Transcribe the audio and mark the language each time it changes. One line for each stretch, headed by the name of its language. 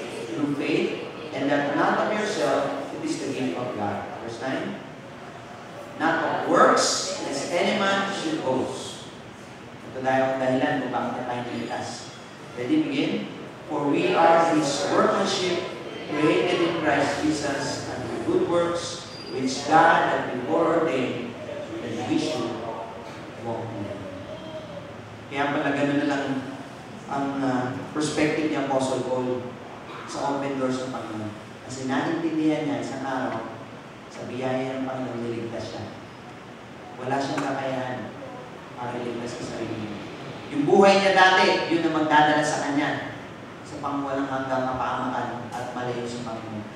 English: through faith, and that not of yourself, it is the gift of God. Verse 9. Not of works, lest any man should boast.
Filipino: Ito dahil ang dahilan kung bakit tayo niligtas.
English: Ready, begin? For we are His workmanship, created in Christ Jesus unto good works, which God had before ordained that we should walk in them.
Filipino: Kaya pala gano'n na lang ang perspective ni Apostle Paul sa open doors ng Panginoon. Kasi naintindihan niya isang araw, sa biyaya ng Panginoon, niligtas siya. Wala siyang kakayahan para iligtas sa sarili niya. Yung buhay niya dati, yun ang magdadala sa kanya sa pangwalang hanggang kapamakan at malayo sa Panginoon.